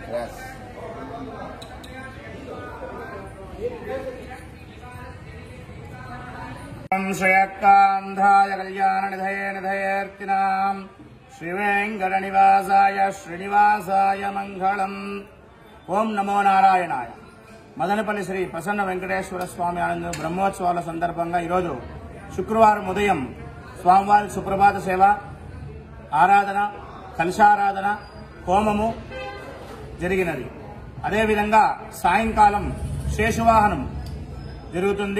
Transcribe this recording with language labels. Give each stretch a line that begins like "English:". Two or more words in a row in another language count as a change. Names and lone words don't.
Sanskrit: श्रेयकान्धाय कल्याणनिधये निधयेऽर्थिनां श्रीवेङ्कटनिवासाय श्रीनिवासाय मङ्गलम्। ఓం నమో నారాయణాయ.
Telugu: మదనపల్లి శ్రీ ప్రసన్న వెంకటేశ్వర స్వామి ఆనంద బ్రహ్మోత్సవాల సందర్భంగా ఈరోజు శుక్రవారం ఉదయం స్వామివారి సుప్రభాత సేవ, ఆరాధన, కలశారాధన, హోమము జరిగినది. అదేవిధంగా సాయంకాలం శేషవాహనం జరుగుతుంది.